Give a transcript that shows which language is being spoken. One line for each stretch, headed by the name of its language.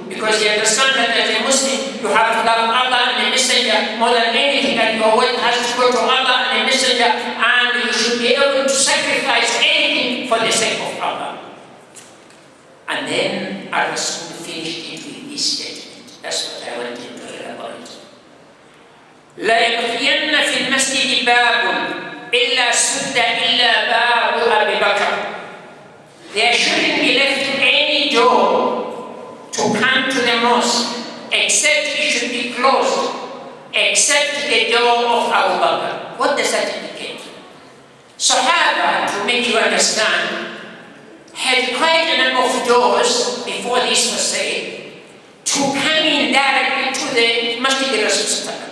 English: Because you understand that as a Muslim, you have to love Allah and the Messenger more than anything, that your wealth has to go to Allah and the Messenger, and you should be able to sacrifice anything for the sake of Allah. And then Rasul finished it with this statement. That's what I wanted to elaborate.
Arabic: لا يبقين في المسجد باب إلا سد إلا باب أبي بكر.
English: There shouldn't be left any door to come to the mosque, except it should be closed, except the door of Abu Bakr. What does that indicate? Sahaba, to make you understand, had quite a number of doors before this was said to come in directly to the Masjid Rasul.